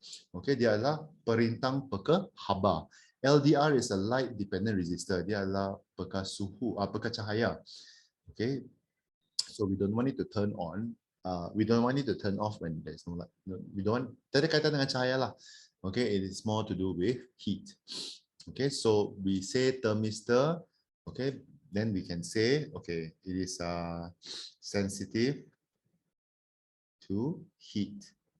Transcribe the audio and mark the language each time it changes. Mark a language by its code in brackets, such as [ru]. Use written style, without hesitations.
[ms] Okay, dia adalah perintang peka haba. [en] LDR is a light-dependent resistor. [ms] Dia adalah peka suhu, peka cahaya. [en] Okay, so we don't want it to turn on. We don't want it to turn off when there's no light. We don't want. [ms] Tidak ada kaitan dengan cahaya lah. [en] Okay, it is more to do with heat. Okay, so we say thermistor. Okay, then we can say, okay, it is sensitive to heat.